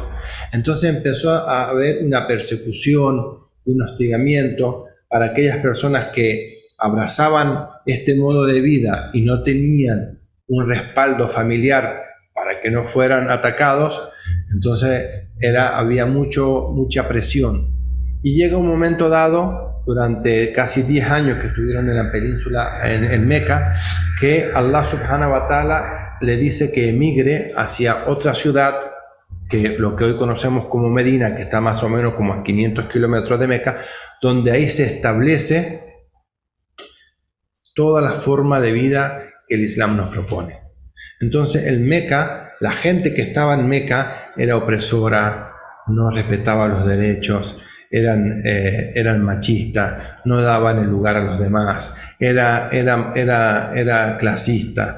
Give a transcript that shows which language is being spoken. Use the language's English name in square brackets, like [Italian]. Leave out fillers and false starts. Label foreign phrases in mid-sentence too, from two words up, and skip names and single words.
[Spanish] Entonces empezó a haber una persecución, un hostigamiento para aquellas personas que abrazaban este modo de vida y no tenían un respaldo familiar para que no fueran atacados. Entonces había mucha presión. Y llega un momento dado, durante casi 10 años que estuvieron en la península, en Meca, que [Arabic] الله سبحانه وتعالى [Spanish] le dice que emigre hacia otra ciudad, que lo que hoy conocemos como Medina, que está más o menos como a 500 kilómetros de Meca, donde ahí se establece toda la forma de vida que el Islam nos propone. Entonces en Meca, la gente que estaba en Meca era opresora, no respetaba los derechos, eran machistas, no daban el lugar a los demás, era clasista.